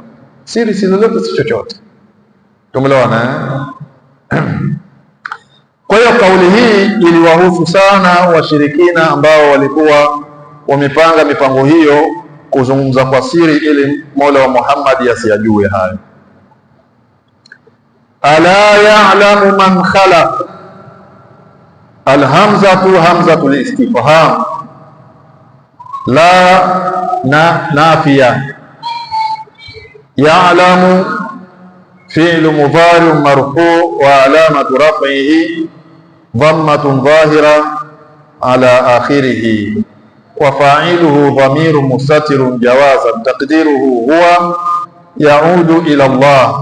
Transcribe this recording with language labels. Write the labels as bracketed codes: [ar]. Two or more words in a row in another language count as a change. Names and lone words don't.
[sw] Siri si lolote, si chochote. Tumeelewana? Kwa hiyo kauli hii iliwahusu sana washirikina ambao walikuwa wamepanga mipango hiyo kuzungumza kwa siri ili Mola wa Muhammad asiyajue hayo. [ar] ألا يعلم من خلق الهمزة همزة الاستفهام لا نافية. يعلم فعل مضارع مرفوع وعلامة رفعه ضمة ظاهرة على آخره وفاعله ضمير مستتر جوازا تقديره هو يعود إلى الله.